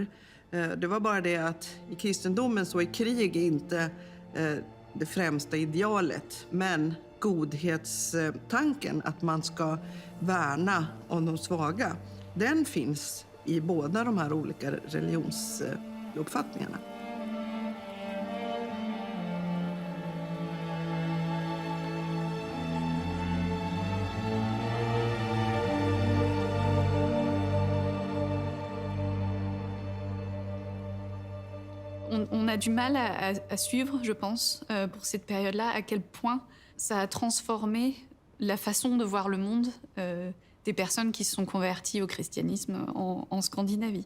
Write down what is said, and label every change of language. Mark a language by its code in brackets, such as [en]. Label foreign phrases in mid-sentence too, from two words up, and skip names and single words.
[sv] Det var bara det att i kristendomen så är krig inte det främsta idealet, men godhetstanken att man ska värna om de svaga, den finns i båda de här olika religionsuppfattningarna. [fr] On a du mal à suivre, je pense, pour cette période-là, à quel point ça a transformé la façon de voir le monde des personnes qui se sont converties au christianisme en Scandinavie.